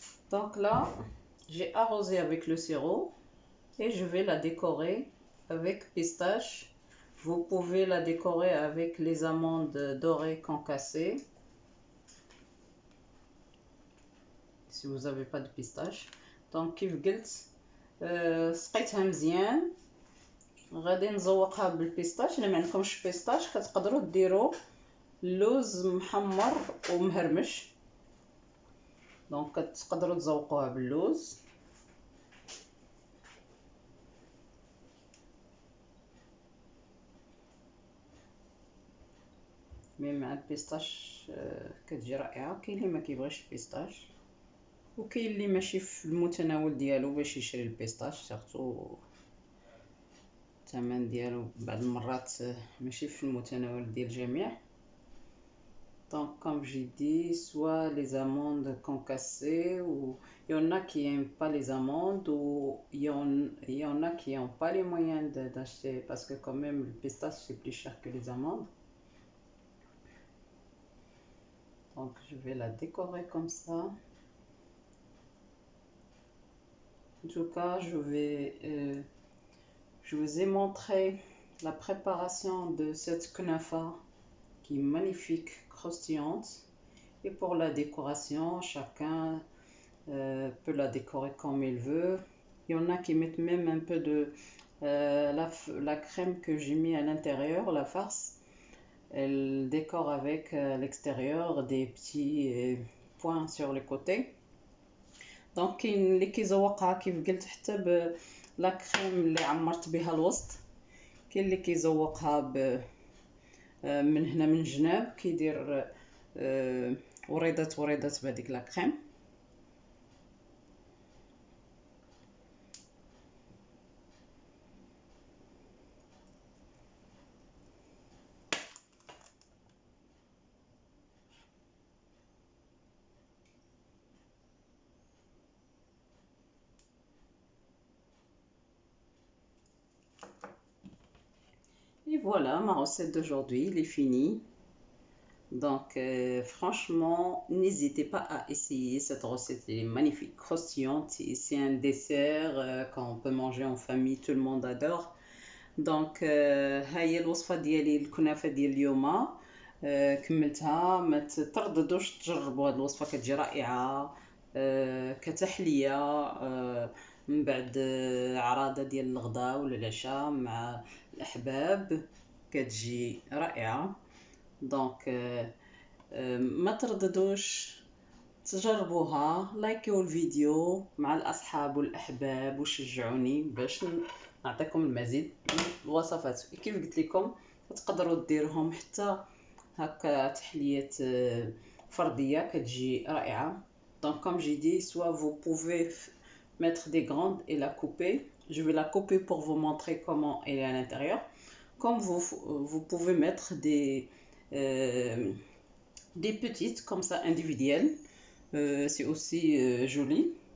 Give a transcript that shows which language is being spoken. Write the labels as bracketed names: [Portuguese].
[French] Donc là, j'ai arrosé avec le sirop et je vais la décorer avec pistache. Vous pouvez la décorer avec les amandes dorées concassées, si vous n'avez pas de pistache. [Arabic] Donc كيف قلت سقيتها مزيان، غادي نزوقها بالبيستاش. الا ما عندكمش بيستاش كتقدروا ديروا اللوز محمر ومهرمش، دونك كتقدروا تزوقوها باللوز. مي مع البيستاش كتجي رائعه. كاين اللي ما كيبغيش البيستاش وكاين اللي ماشي في المتناول ديالو باش يشري البيستاش، سيرتو الثمن ديالو بعض المرات ماشي في المتناول ديال الجميع. [French] Donc comme j'ai dit, soit les amandes concassées, ou il y en a qui n'aiment pas les amandes, ou il y en a qui n'ont pas les moyens d'acheter, parce que quand même le pistache c'est plus cher que les amandes. Donc je vais la décorer comme ça. En tout cas, je vous ai montré la préparation de cette kunafa qui est magnifique, croustillante. Et pour la décoration, chacun peut la décorer comme il veut. Il y en a qui mettent même un peu de la crème que j'ai mis à l'intérieur, la farce. Elle décore avec l'extérieur des petits points sur les côtés. [Arabic] دونك كاين اللي كيزوقها كيف قلت حتى بلا كريم اللي عمرت بها الوسط، كاين اللي كيزوقها من هنا من الجناب كيدير وريضات بهذيك لا كريم. [French] Et voilà, ma recette d'aujourd'hui, il est fini. Donc franchement, n'hésitez pas à essayer cette recette, elle est magnifique, croustillante. C'est un dessert qu'on peut manger en famille, tout le monde adore. [Arabic] Donc هاي الوصفة ديالي الكنافة ديال اليوم كملتها. ما ترددوش تجربوا هذه الوصفة، كتجي رائعة كتحلية من بعد عراضة ديال الغداء ولا العشاء مع الأحباب، كتجي رائعة. دونك ما ترددوش تجربوها، لايكيو الفيديو مع الأصحاب والأحباب وشجعوني باش نعطيكم المزيد من الوصفات. كيف قلت لكم تقدروا ديروهم حتى هكا تحلية فردية كتجي رائعة. [French] Donc comme j'ai dit, soit vous pouvez mettre des grandes et la couper. Je vais la couper pour vous montrer comment elle est à l'intérieur. Comme vous pouvez mettre des petites comme ça individuelles, c'est aussi joli.